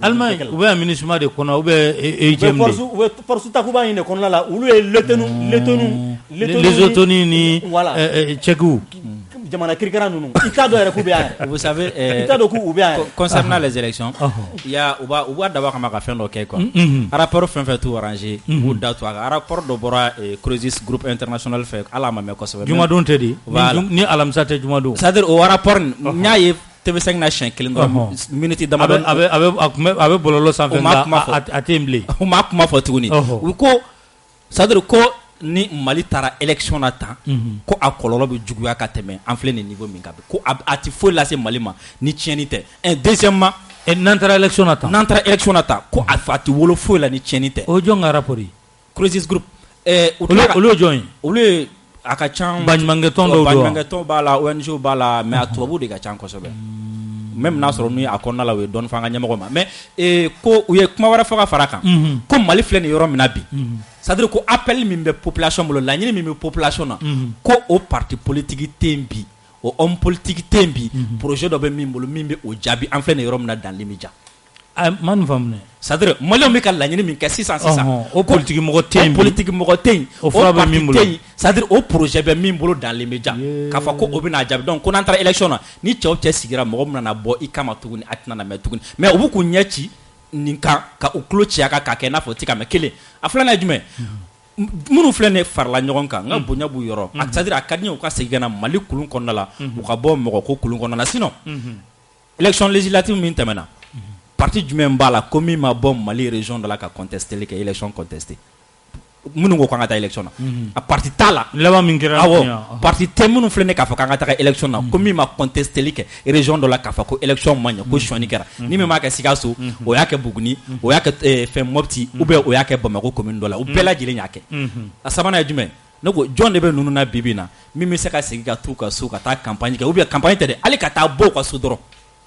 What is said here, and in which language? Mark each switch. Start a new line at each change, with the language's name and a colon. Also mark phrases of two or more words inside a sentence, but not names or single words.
Bambara: Allemagne u bɛ MINUSMA de kɔnɔ u bɛ EGM de force takuba in de kɔnɔna la olu ye
French: les autonomies ni tchèques
Bambara: jamana kirikara ninnu i t'a dɔn yɛrɛ k'u bɛ yan yɛrɛ
French: vous savez
Bambara: i t'a dɔn k'u bɛ yan yɛrɛ
French: concernant les élections il y a
Bambara: u b'a dabɔ kama ka fɛn dɔ kɛ quoi rapport fɛn fɛn t'u arrangé u b'u da to a kan rapport dɔ bɔra Croesus groupe international fɛ ala ma mɛn kosɛbɛ jumadon tɛ di ni alamisa tɛ jumadon
French: c'est à dire
Bambara: o rapport n y'a ye TV5 na siɲɛ kelen dɔrɔn minute damadɔ a bɛ bɔlɔlɔ sanfɛ nka a tɛ yen bilen u m'a kuma fɔ tuguni u ko
French: c'est à dire
Bambara: ko ni Mali taara élection na tan ko a kɔlɔlɔ bɛ juguya ka tɛmɛ an filɛ nin niveau min kan ko a tɛ foyi lase Mali ma ni tiɲɛni tɛ deuxièmement n'an taara élection na tan ko a tɛ wolo foyi la ni tiɲɛni tɛ o jɔn ka rapport ye Croesus groupe olu ye jɔn ye olu ye a ka can baɲumankɛtɔn dɔw don baɲumankɛtɔn b'a la ONG b'a la mais a tubabu de ka can kosɛbɛ même n'a sɔrɔ n'u ye a kɔnɔna la u ye dɔɔni fɔ an ka ɲɛmɔgɔ ma mais ko u ye kuma wɛrɛ fɔ ka fara kan ko Mali filɛ nin yɔrɔ min na bi
French: c'est à dire
Bambara: ko appel min bɛ population bolo laɲini min bɛ population na ko o
French: parti politique
Bambara: tɛ yen bi o
French: homme politique
Bambara: tɛ yen bi projet dɔ bɛ min bolo min bɛ o jaabi an filɛ nin yɔrɔ min na dan limija ma nin faamu dɛ
French: c'est à dire
Bambara: maliyɛnw bɛ ka laɲini min kɛ sisan o politique mɔgɔ tɛ yen o parti tɛ yen
French: c'est à dire
Bambara: o projet bɛ min bolo dan limija k'a fɔ ko o bɛ n'a jaabi donc ko n'an taara élection na ni cɛw cɛ sigira mɔgɔ min nana bɔ i kama tuguni a tɛna na mɛn tuguni mais u bɛ k'u ɲɛ ci nin kan ka u tulo ci a kan k'a kɛ i n'a fɔ o tɛ ka mɛn kelen a filanan ye jumɛn minnu filɛ nin farala ɲɔgɔn kan n ka bonya b'u yɔrɔ
French: c'est à dire
Bambara: a ka di n ye u ka segin ka na Mali kulun kɔnɔna la u ka bɔ mɔgɔ ko kulun kɔnɔna la sinon
French: élection législative
Bambara: min tɛmɛna parti jumɛn b'a la ko min ma bɔ Mali région dɔ la ka contester kɛ élection contester minnu ko k'an ka taa élection na a parti t'a la laban min kɛra awɔ parti tɛ minnu filɛ ne k'a fɔ k'an ka taga élection na ko min ma contester kɛ région dɔ la k'a fɔ ko élection ma ɲɛ ko suɲɛni kɛra ni min m'a kɛ Sikaso o y'a kɛ Buguni o y'a kɛ fɛn Mopti
French: ou bien
Bambara: o y'a kɛ Bamako commune dɔ la u bɛɛ lajɛlen y'a kɛ a sabanan ye jumɛn ne ko jɔn de bɛ ninnu na bi bi in na min bɛ se ka segin ka t'u ka so ka taa campagne kɛ
French: ou bien
Bambara: campagne tɛ dɛ hali ka taa bɔ u ka so dɔrɔn